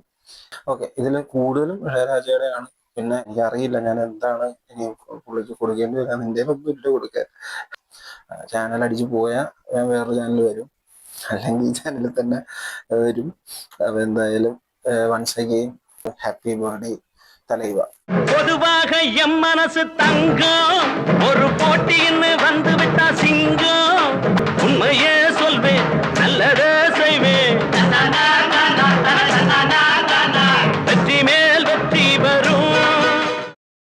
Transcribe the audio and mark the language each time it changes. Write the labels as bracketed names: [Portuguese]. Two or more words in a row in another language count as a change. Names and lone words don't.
[Malayalam] ഓക്കെ, ഇതിൽ കൂടുതലും ഇളയരാജയുടെ ആണ്. പിന്നെ എനിക്കറിയില്ല ഞാൻ എന്താണ് ഇനി പുള്ളിക്ക് കൊടുക്കേണ്ടി വരാൻ. നിന്റെ ഒന്നും ഇല്ല കൊടുക്കാൻ. ചാനൽ അടിച്ചു പോയാൽ ഞാൻ വേറൊരു ചാനൽ വരും, അല്ലെങ്കിൽ ഈ ചാനലിൽ തന്നെ വരും. അപ്പോൾ എന്തായാലും [English] once again happy birthday [Malayalam] தலைவா. [Tamil] பொதுவாக எம் மனசு தங்கம், ஒரு போட்டின்னு வந்து விட்டா சிங்கம். உண்மையே சொல்வேன், நல்லதே செய்வேன். வெற்றி மேல் வெற்றி வரும்.